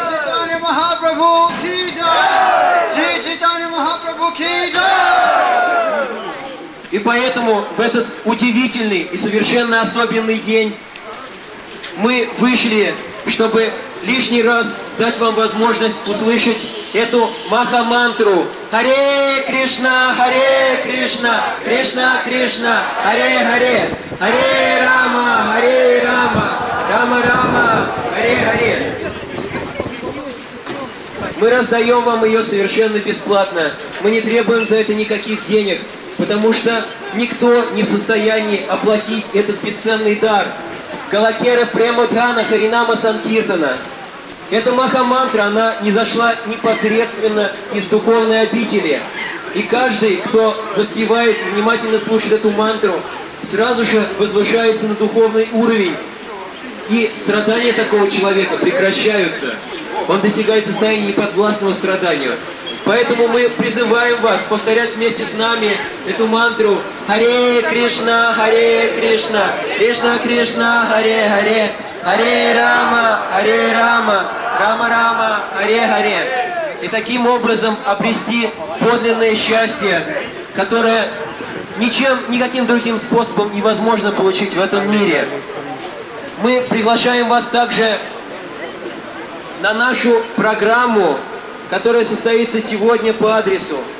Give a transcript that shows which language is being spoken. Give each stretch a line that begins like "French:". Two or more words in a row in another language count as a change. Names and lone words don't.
Hindi: श्री चैतन्य महाप्रभु की जय! श्री चैतन्य महाप्रभु की जय!
Russian: И поэтому в этот удивительный и совершенно особенный день мы вышли, чтобы лишний раз дать вам возможность услышать эту маха-мантру.
Sanskrit: हरे कृष्ण, कृष्ण कृष्ण, हरे हरे, हरे राम, राम राम, हरे हरे.
Russian: Мы раздаем вам ее совершенно бесплатно. Мы не требуем за это никаких денег, потому что никто не в состоянии оплатить этот бесценный дар.
Bangla: গোলকের প্রেমধন হরিনাম সংকীর্তন.
Russian: Эта маха-мантра, она не зашла непосредственно из духовной обители. И каждый, кто воспевает и внимательно слушает эту мантру, сразу же возвышается на духовный уровень. И страдания такого человека прекращаются. Он достигает состояния неподвластного страданию. Поэтому мы призываем вас повторять вместе с нами эту мантру
Sanskrit: हरे कृष्ण, कृष्ण कृष्ण, हरे हरे, हरे राम, राम राम, हरे हरे.
Russian: И таким образом обрести подлинное счастье, которое никаким другим способом невозможно получить в этом мире. Мы приглашаем вас также на нашу программу, которая состоится сегодня по адресу.